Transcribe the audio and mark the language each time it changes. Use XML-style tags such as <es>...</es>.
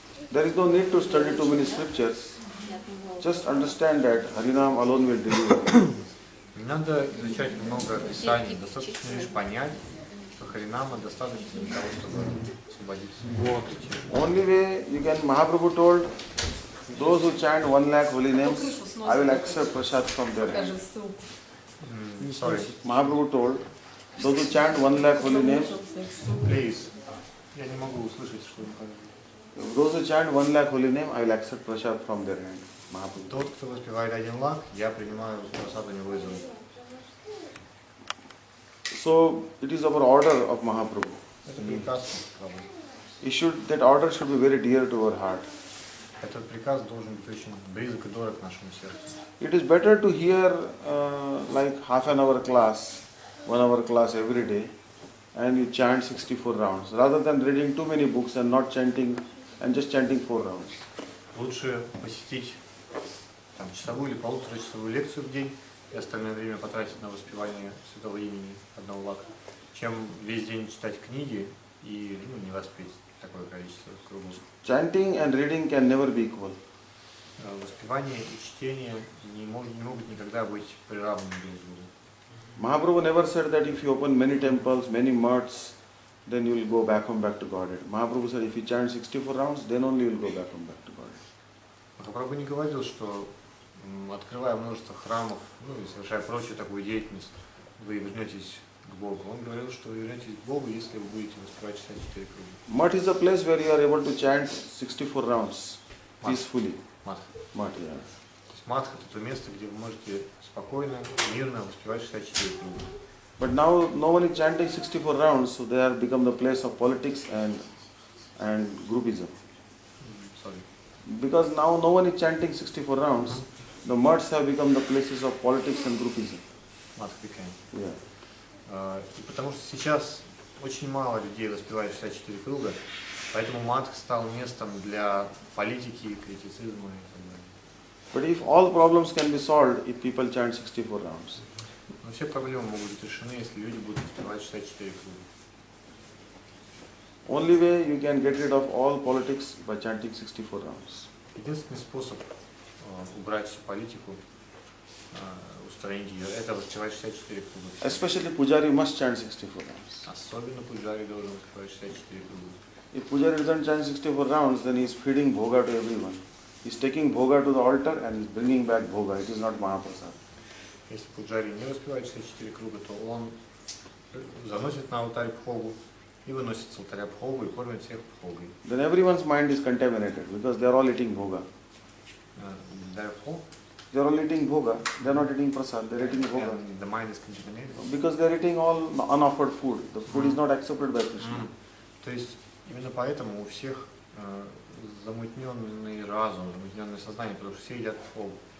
<en>There is no need to study too many scriptures. Just understand that Harinam alone will deliver.</en> <ru>Не надо изучать много писаний, достаточно лишь понять, что Харинама достаточно для того, чтобы освободиться.</ru> <en>Only way you can, Mahaprabhu told, those who chant 1 lakh holy names, I will accept prasad from their hand. Sorry. Mahaprabhu told, those who chant 1 lakh holy names,</en> <ru>please, я не могу услышать, что он говорит.</ru> <en>Those who chant 1 lakh holy name, I will accept prasad from their hand. Mahaprabhu.</en> <ru>Тот, кто воспевает 1 лак, я принимаю прасад у него из рук.</ru> <en>So it is our order of Mahaprabhu.</en> <ru>Это приказ Прабху.</ru> <en>That order should be very dear to our heart.</en> <ru>Этот приказ должен быть очень близок и дорог нашему сердцу.</ru> <en>It is better to hear like half an hour class, 1 hour class every day, and you chant 64 rounds, rather than reading too many books and not chanting and just chanting 4 rounds.</en> <ru>Лучше посетить часовую или полуторачасовую лекцию в день и остальное время потратить на воспевание святого имени 1 лака, чем весь день читать книги и не воспеть такое количество кругов.</ru> <en>Chanting and reading can never be equal.</en> <ru>Воспевание и чтение не могут никогда быть приравнены друг к другу.</ru> <en>Mahaprabhu never said that if you open many temples, many mats, then you will go back to Godhead. Mahaprabhu said if you chant 64 rounds, then only you will go back to Godhead.</en> <ru>Махапрабху не говорил, что открывая множество храмов, и совершая прочую такую деятельность, вы вернетесь к Богу. Он говорил, что вы вернетесь к Богу, если вы будете воспевать 64 круга.</ru> <en>Mat is a place where you are able to chant 64 rounds peacefully.</en> <ru>Матха.</ru> <en>Mat, yeah.</en> <ru>То есть матха – это то место, где вы можете спокойно, мирно воспевать 64 круга.</ru> <en>But now no one is chanting 64 rounds, so they have become the place of politics and groupism. Sorry. Because now no one is chanting 64 rounds, the mats have become the places of politics and groupism.</en> <ru>Матха</ru> <en>became. Yeah.</en> <ru>И потому что сейчас очень мало людей воспевает 64 круга, поэтому матха стал местом для политики, критицизма и так далее.</ru> <en>But if all problems can be solved if people chant 64 rounds.</en> <ru>Но все проблемы могут быть решены, если люди будут воспевать 64 круга.</ru> <en>Only way you can get rid of all politics by chanting 64 rounds.</en> <ru>Единственный способ убрать всю политику, устранить ее, это воспевать 64 круга.</ru> <en>Especially Pujari must chant 64 rounds.</en> <ru>Особенно Пуджари должен воспевать 64 круга.</ru> <en>If Pujari doesn't chant 64 rounds, then he is feeding bhoga to everyone. He is taking bhoga to the altar and he is bringing back bhoga. It is not Mahaprasad.</en> <ru>Если Пуджари не воспевает 64 круга, то он заносит на алтарь бхогу и выносит с алтаря бхогу и кормит всех бхогой.</ru> <en>Then everyone's mind is contaminated because they are all eating bhoga. Therefore, they are all eating bhoga. They are not eating prasad. They are eating bhoga. The mind is contaminated. Because they are eating all unoffered food. The food is not accepted by Krishna.</en> <ru>То есть именно поэтому у всех замутненный разум, замутненное сознание, потому что все едят бхогу.</ru>